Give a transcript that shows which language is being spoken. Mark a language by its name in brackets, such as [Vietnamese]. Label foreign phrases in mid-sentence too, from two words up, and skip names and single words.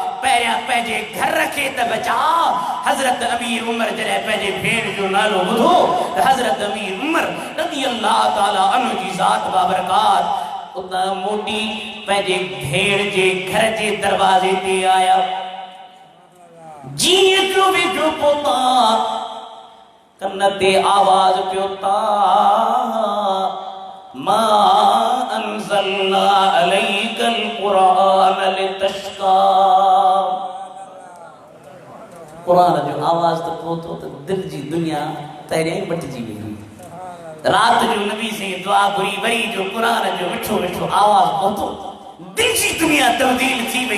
[Sindhi] पहिरियां पंहिंजे घर खे त बचा। हज़रत अमीर उमर जॾहिं पंहिंजे भेण जो नालो ॿुधो त हज़रत अमीर उमर [Arabic] رضي الله تعالى عنه [Sindhi] जी ज़ात बाबरकात उतां मोटी पंहिंजे भेण जे घर जे दरवाज़े ते आया। जीअं जो वेठो पहुता कन ते आवाज़ पियो [Arabic] طه ما أنزلنا عليك القرآن لتشقى. [Sindhi] क़ुरान जो आवाज़ त पहुतो त दिल जी दुनिया पहिरियां ई मटिजी वई हुई। रात जो नबी से दुआ घुरी, वरी जो क़ुरान जो मिठो मिठो आवाज़ पहुतो, दिल जी दुनिया तब्दील थी वई।